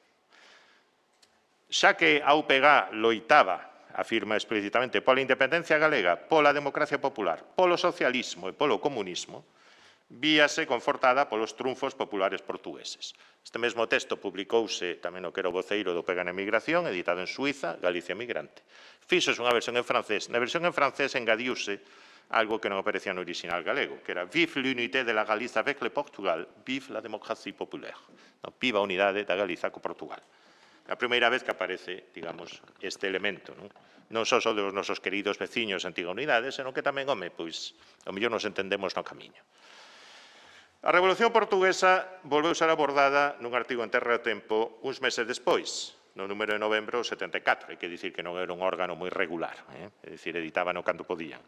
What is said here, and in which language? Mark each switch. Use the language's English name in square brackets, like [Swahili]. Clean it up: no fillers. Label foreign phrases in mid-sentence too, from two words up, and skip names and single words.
[Galician] Xa que a UPG loitaba, afirma explícitamente, pola independencia galega, pola democracia popular, polo socialismo e polo comunismo, víase confortada polos triunfos populares portugueses. Este mesmo texto publicouse tamén no que era o voceiro do UPG na emigración, editado en Suiza, Galicia Migrante. Fíxose unha versión en francés. Na versión en francés engadiuse algo que non aparecía no original galego, que era [French] «Vive l'unité de la Galiza avec le Portugal, vive la démocratie populaire». [Galician] Viva a unidade da Galiza co Portugal. A primeira vez que aparece, digamos, este elemento, non só dos nosos queridos veciños antiga unidade, senón que tamén, home, pois, ao mellor nos entendemos no camiño. A Revolución Portuguesa volveu ser abordada nun artigo en Terra e Tempo uns meses despois, no número de novembro 74, hai que dicir que non era un órgano moi regular, é dicir, editábano cando podían.